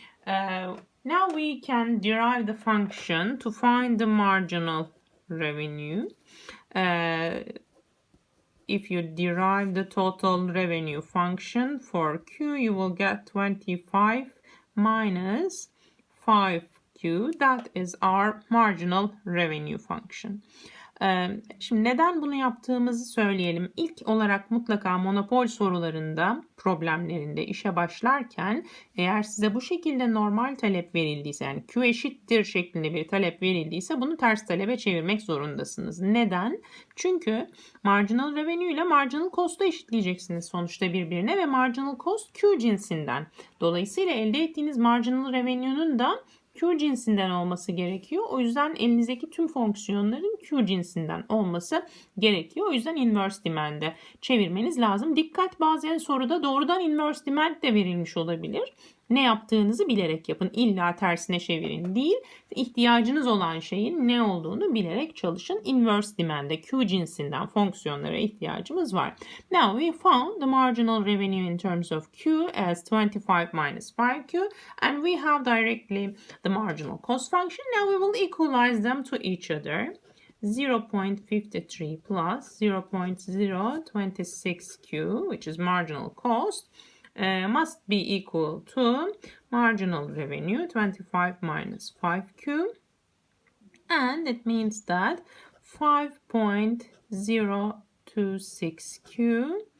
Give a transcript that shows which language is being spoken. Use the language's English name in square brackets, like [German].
[English] Now we can derive the function to find the marginal revenue. If you derive the total revenue function for Q, you will get 25 minus 5Q. That is our marginal revenue function. [Turkish] Şimdi neden bunu yaptığımızı söyleyelim. İlk olarak mutlaka monopol sorularında, problemlerinde işe başlarken eğer size bu şekilde normal talep verildiyse, yani Q eşittir şeklinde bir talep verildiyse bunu ters talebe çevirmek zorundasınız. Neden? Çünkü marginal revenue ile marginal cost'u eşitleyeceksiniz sonuçta birbirine ve marginal cost Q cinsinden. Dolayısıyla elde ettiğiniz marginal revenue'nun da Q cinsinden olması gerekiyor. O yüzden elinizdeki tüm fonksiyonların Q cinsinden olması gerekiyor. O yüzden inverse demand'e çevirmeniz lazım. Dikkat, bazen soruda doğrudan inverse demand de verilmiş olabilir. Ne yaptığınızı bilerek yapın. İlla tersine çevirin değil. İhtiyacınız olan şeyin ne olduğunu bilerek çalışın. Inverse demand'e Q cinsinden fonksiyonlara ihtiyacımız var. [English] Now we found the marginal revenue in terms of Q as 25 minus 5Q, and we have directly the marginal cost function. Now we will equalize them to each other. 0.53 plus 0.026Q, which is marginal cost, must be equal to marginal revenue 25 minus 5Q, and it means that 5.026Q